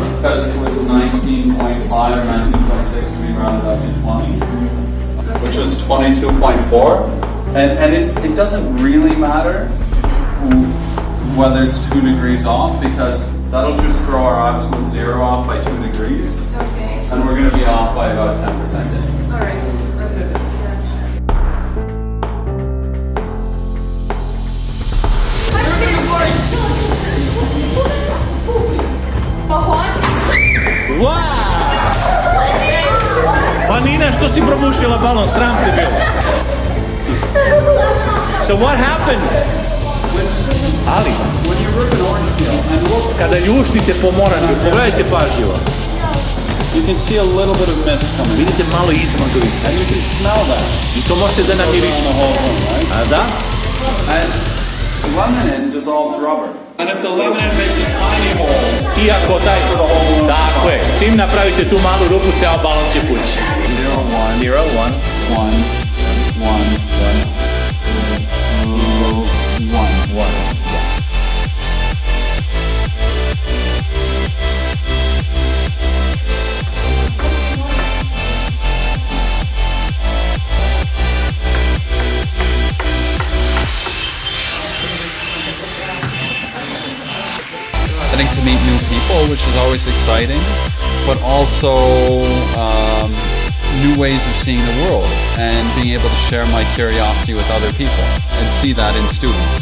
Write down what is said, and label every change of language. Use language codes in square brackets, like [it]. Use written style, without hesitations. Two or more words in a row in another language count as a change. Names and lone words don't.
[en] Because if it was 19.5 or 19.6, we rounded up to 20, which was 22.4. And it doesn't really matter whether it's 2 degrees off, because that'll just throw our absolute zero off by 2 degrees. Okay. And we're going to be off by about 10%. All right. [sr] Pa Nina, što si probušila balon? Sram te bilo. [en] So what happened? [sr] Ali, kada ljuštite po moranju, pogledajte pažljivo. [en] You can see a little bit of mist coming. [sr] Vidite malo izmagalice. [en] And you can smell that. [sr] I to možete da namirišete. A da? [en] And lemonade dissolves rubber. And if the lemonade makes a tiny hole, [sr] Iako taj... Tako je. Čim napravite tu malu rupu, ceo balon će pući. 0, 1, 0, 1. 1, 1, 1, 1. [en] Getting to meet new people, which is always exciting, but also new ways of seeing the world and being able to share my curiosity with other people and see that in students.